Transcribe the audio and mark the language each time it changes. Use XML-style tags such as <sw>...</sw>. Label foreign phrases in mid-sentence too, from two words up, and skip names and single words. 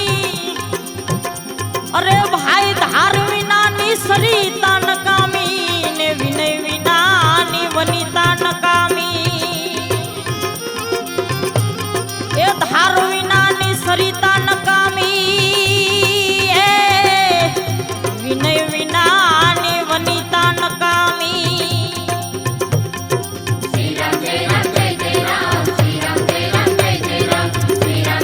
<gu>અરે ભાઈ ધાર વિનાની સરિતા નકામી, ને વિનય વિનાની વનિતા નકામી। એ ધાર વિનાની સરિતા નકામી, એ વિનય વિનાની વનિતા નકામી।</gu> <hi>श्री राम जय राम जय जय राम, श्री राम जय राम जय जय राम, श्री</hi>